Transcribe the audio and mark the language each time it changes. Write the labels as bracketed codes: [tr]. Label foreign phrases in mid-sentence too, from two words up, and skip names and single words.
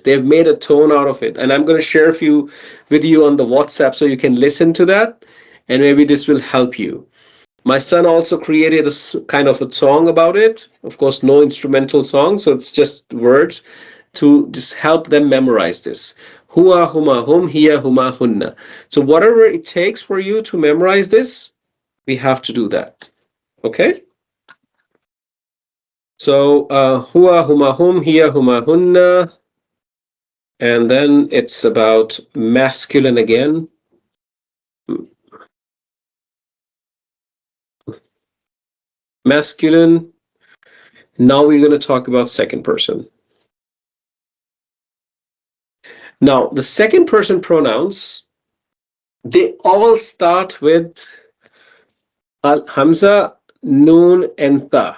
[en] They've made a tone out of it, and I'm going to share a few with you on the WhatsApp so you can listen to that, and maybe this will help you. My son also created a kind of a song about it. Of course, no instrumental song, so it's just words to just help them memorize this. [ar] هو، هما، هم، هي، هما, hunna. [en] So whatever it takes for you to memorize this, we have to do that. Okay? So [ar] هو، هما، هم، هي، هما, hunna. [en] And then it's about masculine again. Masculine. Now we're going to talk about second person. Now, the second person pronouns, they all start with al hamza, noon, and ta.